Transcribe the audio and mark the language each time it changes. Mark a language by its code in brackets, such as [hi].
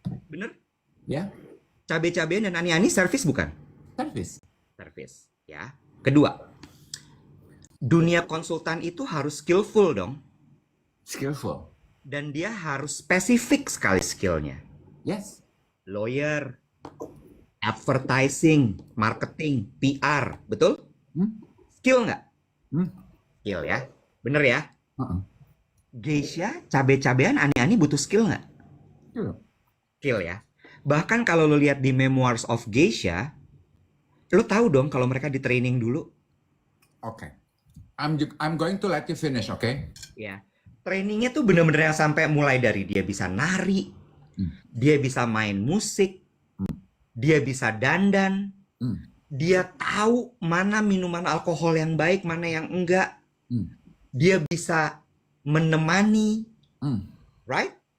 [id] Bener? ya, Cabe-cabean dan ani-ani service bukan? [en] service. [id] Service, ya. Kedua, dunia konsultan itu harus skillful dong. [en] Skillful. [id] Dan dia harus spesifik sekali skillnya. [en] Yes. Lawyer, advertising, marketing, PR, betul? Hmm? [id] Skill nggak? Hmm? Skill ya. Bener ya? Uh-uh. Geisha, cabe-cabean, ani-ani butuh skill nggak? Gitu. Skill ya. Bahkan kalau lo lihat di Memoirs of Geisha, lo tahu dong kalau mereka di training dulu. Oke. [en] I'm going to let you finish, oke? [id] Ya. Trainingnya tuh bener-bener yang sampai mulai dari dia bisa nari, dia bisa main musik, dia bisa dandan, dia tahu mana minuman alkohol yang baik, mana yang enggak. Dia bisa menemani, [en] right?